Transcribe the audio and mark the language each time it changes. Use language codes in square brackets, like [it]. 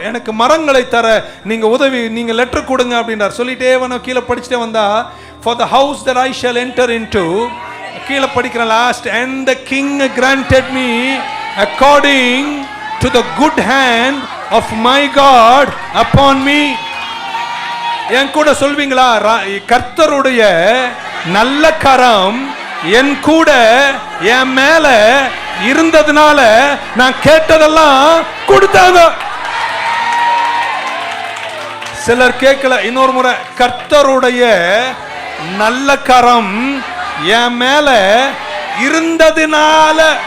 [ta] எனக்கு மரங்களை தர நீங்க உதவி, நீங்க லெட்டர் கொடுங்க அப்படின்றார். சொல்லிட்டே கீழே படிச்சுட்டே வந்தா, [en] for the house that I shall enter into, [ta] கீழே படிக்கிற last, [en] and the king granted me according to the good hand of my God upon me. [ta] என் கூட சொல்வீங்களா, கர்த்தருடைய நல்ல கரம் என் கூட என் மேல இருந்ததுனால நான் கேட்டதெல்லாம் கொடுத்தாங்க. சிலர் கேட்கல. இன்னொரு முறை, கர்த்தருடைய நல்ல கரம் என் மேல இருந்ததுனால.